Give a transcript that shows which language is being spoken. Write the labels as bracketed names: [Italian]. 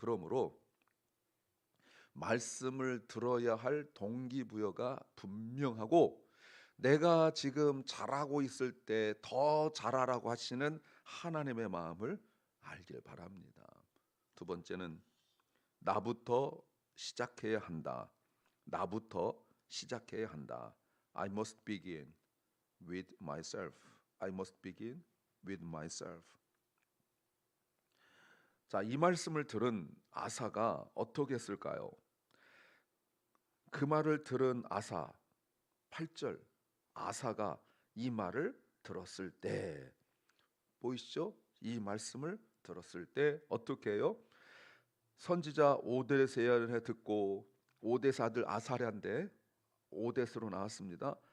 [Korean] 그러므로 말씀을 들어야 할 동기부여가 분명하고, 내가 지금 잘하고 있을 때 더 잘하라고 하시는 하나님의 마음을 알길 바랍니다. 두 번째는 나부터 시작해야 한다. 나부터 시작해야 한다. [English] I must begin with myself. I must begin with myself. [Korean] 자, 이 말씀을 들은 아사가 어떻게 했을까요? 그 말을 들은 아사, 8절, 아사가 이 말을 들었을 때, 보이시죠? 이 말씀을 들었을 때 어떻게 해요? 선지자 오데스야를 듣고 오데스 아들 아사랴인데 오데스로 나왔습니다.